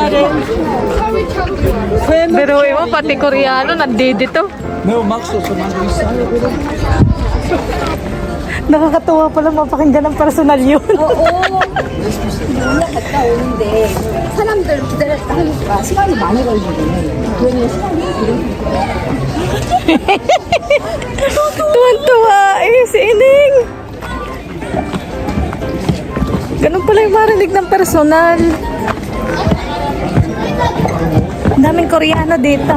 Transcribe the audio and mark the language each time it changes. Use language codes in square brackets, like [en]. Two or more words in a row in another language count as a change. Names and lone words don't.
[tl] Pero mo, pati Koreano, nandito. [en] No, Max also [tl] Nakakatuwa pala mapakinggan ng personal yun. hindi. [ko] 사람들 기다렸다니까 시간이 많이 걸리거든. 괜히 시간이 [tl] Tuwan-tuwa eh, si Ining. Ganun pala yung marinig ng personal. Ang daming Koreano dito.